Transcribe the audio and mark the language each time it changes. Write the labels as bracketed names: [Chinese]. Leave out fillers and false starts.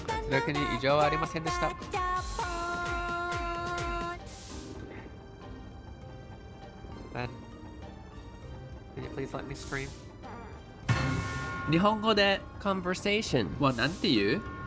[Japanese] 圧力に異常はありませんでした。 [English] Ben, can you please let me stream? [Japanese] 日本語で conversation はなんて言う？